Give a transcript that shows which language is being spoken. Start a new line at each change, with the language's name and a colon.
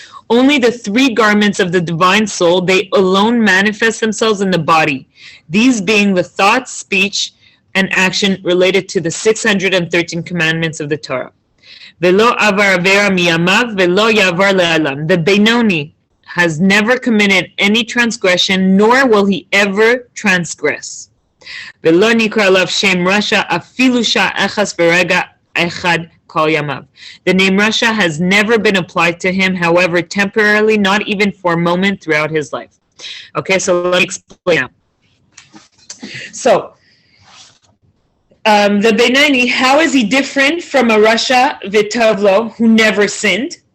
English: Only the three garments of the divine soul, they alone manifest themselves in the body, these being the thought, speech, and action related to the 613 commandments of the Torah.
Hebrew: Velo avar avera miyamav velo yavar le'alam.
English: The Benoni has never committed any transgression, nor will he ever transgress.
Hebrew: ולא נקרא עליו שם רשע אפילו שעה אחת ברגע אחד כל ימיו.
English: The name Rasha has never been applied to him, however, temporarily, not even for a moment throughout his life. Okay, so let me explain now. So, the Benoni, how is he different from a Rasha Vitovlo who never sinned?